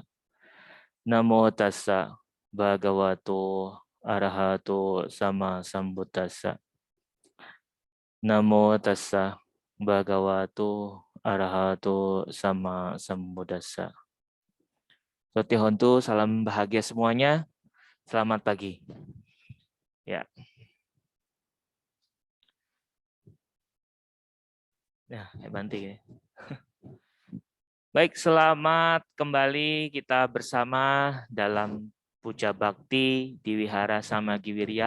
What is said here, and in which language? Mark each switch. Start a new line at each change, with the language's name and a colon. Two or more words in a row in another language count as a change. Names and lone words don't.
Pali: Namo tassa bhagavato arahato sama sambuddhassa. Namo tassa bhagavato arahato sama sambuddhassa. Sotihontu,
Indonesian: salam bahagia semuanya. Selamat pagi. Ya. Ya, banting ya. Baik, selamat kembali kita bersama dalam Puja Bakti di Wihara Samagiwirya.